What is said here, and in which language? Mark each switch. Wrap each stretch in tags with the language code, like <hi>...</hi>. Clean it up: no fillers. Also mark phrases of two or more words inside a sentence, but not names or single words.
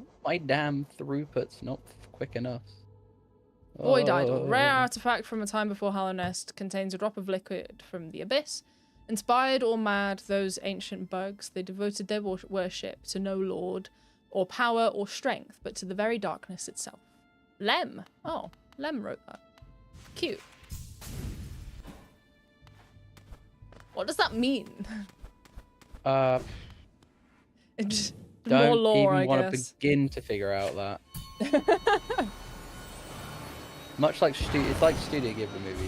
<en>My damn throughput's not quick enough. Void idol. Rare artifact from a time before Hallownest. Contains a drop of liquid from the abyss. Inspired or mad, those ancient bugs, they devoted their worship to no lord, or power, or strength, but to the very darkness itself. Lem. Oh, Lem wrote that. Cute. What does that mean? Just more lore, I guess. Don't even want to begin to figure out that. Much like it's like Studio Ghibli movies.</en>